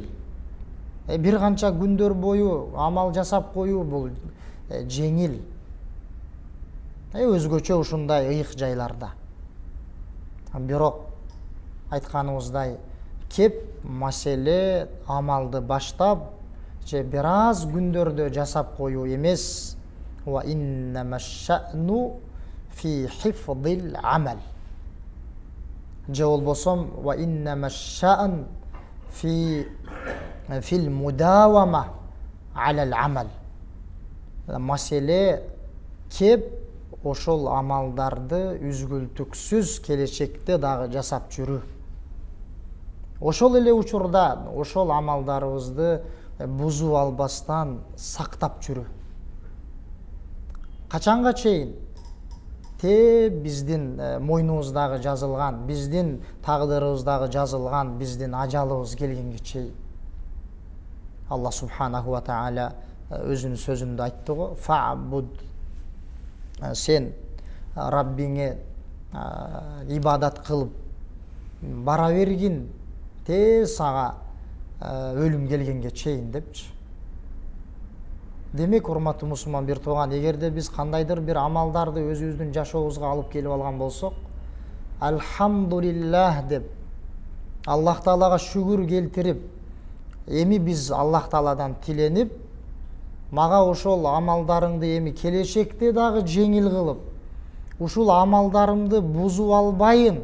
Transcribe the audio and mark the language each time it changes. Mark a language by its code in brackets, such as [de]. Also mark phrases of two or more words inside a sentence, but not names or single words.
[ky] Бир канча күндөр бою амал жасап коюу бул жеңил. Өзгөчө ушундай ыйык жайларда. Бирок айтканыбыздай, кеп маселе амалды баштап, же бир аз күндөрдө жасап коюу эмес. [ar] وإنما الشأن في حفظ العمل. [ky] Же болбосо [ar] وإنما الشأن في المداومة على العمل. [ky] Маселе кеп ошол амалдарды үзгүлтүксүз келечекте дагы жасап жүрүү. Ошол эле учурда ошол амалдарыбызды бузуп албастан сактап жүрүү. Качанга чейин? Биздин мойнубуздагы жазылган, биздин тагдырыбыздагы жазылган, биздин ажалыбыз келгенге чейин. Аллах [ar] سبحانه وتعالى [ky] өзүнүн сөзүндө айтты го: "Фa'буд", сен Раббиңе ибадат кылып бара бергин, сага өлүм келгенге чейин депчи. Демек, урматтуу мусулман бир тууган, эгерде биз кандайдыр бир амалдарды өзүбүздүн жашообузга алып келип алган болсок, альхамдулиллах деп, Аллах Таалага шүгүр келтирип, эми биз Аллах Тааладан тиленип, мага ошол амалдарыңды эми келечекте дагы жеңил кылып, ушул амалдарымды бузуп албайын.